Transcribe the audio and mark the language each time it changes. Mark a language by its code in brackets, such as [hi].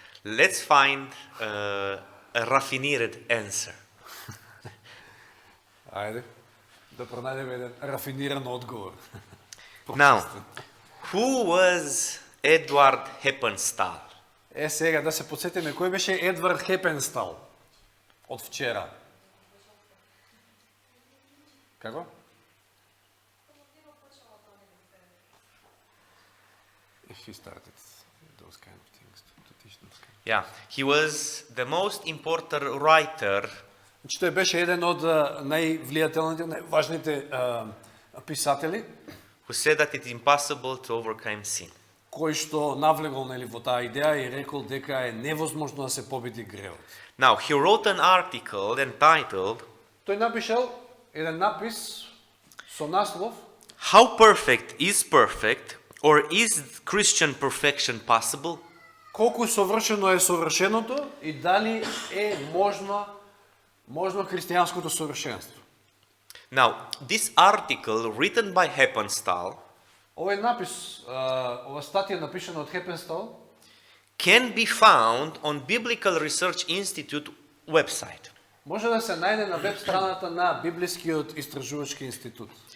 [en] Let's find a raffinired answer. [mk] Ајде, да пронајдеме еден рафиниран одговор. [en] Now, who was Edward Heppenstall? [mk] Е, сега да се подсетиме, кој беше Едвард Хепенстал од вчера? Како? [en] If he started those kind of things, to teach those kind of... Yeah, he was the most important writer [mk] Значи, тој беше еден од највлијателните, најважните писатели, [en] who said that it's impossible to overcome sin. [mk] кој што навлегол нели во таа идеја и рекол дека е невозможно да се победи гревот. [en] Now, he wrote an article entitled [mk] Тој напишал еден напис со наслов [en] How Perfect is Perfect, or is Christian Perfection Possible? [mk] колку совршено е совршеното и дали е можно христијанското совршенство. [en] Now, this article written by Heppenstall [mk] Овој напис, ова статија напишана од Хепенстал, [en] can be found on Biblical Research Institute website, [mk] може да се најде на веб страната на Библискиот истражувачки институт.